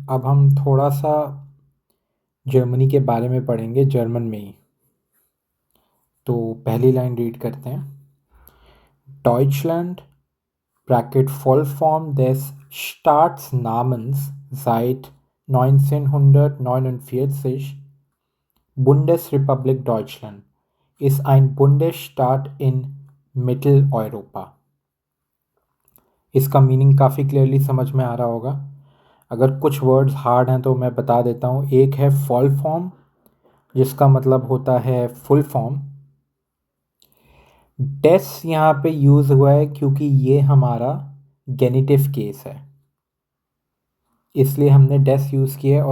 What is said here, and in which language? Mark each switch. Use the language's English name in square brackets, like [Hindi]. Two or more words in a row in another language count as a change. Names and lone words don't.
[Hindi] अब हम थोड़ा सा जर्मनी के बारे में पढ़ेंगे जर्मन में ही। तो पहली लाइन रीड करते हैं। [German] Deutschland Bracket Vollform des Staatsnamens seit 1949 Bundesrepublik Deutschland ist ein Bundesstaat in Mitteleuropa। [Hindi] इसका मीनिंग काफ़ी क्लियरली समझ में आ रहा होगा। अगर कुछ [English] words hard [Hindi] हैं तो मैं बता देता हूँ। एक है फॉल फॉर्म, जिसका मतलब होता है [English] full form. [Hindi] डेस यहाँ पे यूज़ हुआ है क्योंकि ये हमारा [English] genitive case [Hindi] है, इसलिए हमने डेस यूज़ किया है।